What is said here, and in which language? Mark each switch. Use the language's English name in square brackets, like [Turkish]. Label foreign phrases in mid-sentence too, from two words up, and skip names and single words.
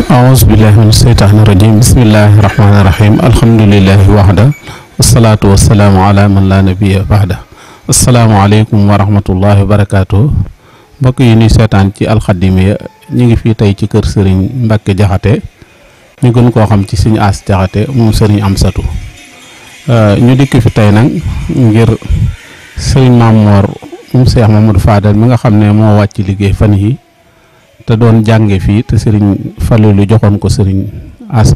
[Arabic] أعوذ بالله من الشيطان الرجيم بسم الله الرحمن الرحيم الحمد لله وحده والصلاة والسلام على من لا نبي بعده السلام عليكم ورحمة الله وبركاته [Wolof] mbokk yi ñuy seetaan ci alxadimiya ñu ngi fii tey ci kër sëriñ Mbacke Jaxate ñu gën koo xam ci sëriñ As Jaxate moom sëriñ Amsatu ñu dikk fi tey nag ngir sëriñ Mamor moom Cheikh Mamadou Fadal mi nga xam ne moo wàcc liggéey fan yi te doon jànge fii te sëriñ Falilu joxoon ko sëriñ As